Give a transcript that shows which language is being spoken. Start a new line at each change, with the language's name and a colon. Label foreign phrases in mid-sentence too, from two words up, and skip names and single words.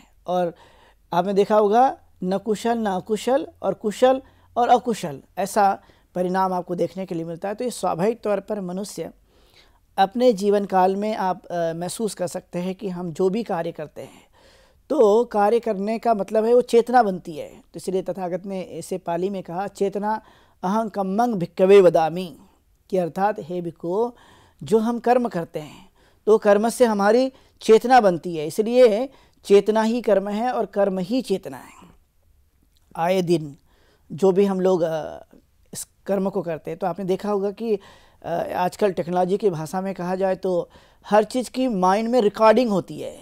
Hindi: और आपने देखा होगा न कुशल न अकुशल और कुशल और अकुशल ऐसा परिणाम आपको देखने के लिए मिलता है। तो ये स्वाभाविक तौर पर मनुष्य अपने जीवन काल में आप महसूस कर सकते हैं कि हम जो भी कार्य करते हैं तो कार्य करने का मतलब है वो चेतना बनती है। तो इसलिए तथागत ने इसे पाली में कहा,
Pali: चेतना अहं कम्मंग भिक्खवे वदामि,
Hindi: कि अर्थात हे भिक्खु, जो हम कर्म करते हैं तो कर्म से हमारी चेतना बनती है, इसलिए चेतना ही कर्म है और कर्म ही चेतना है। आए दिन जो भी हम लोग इस कर्म को करते हैं, तो आपने देखा होगा कि आजकल टेक्नोलॉजी की भाषा में कहा जाए तो हर चीज़ की माइंड में रिकॉर्डिंग होती है।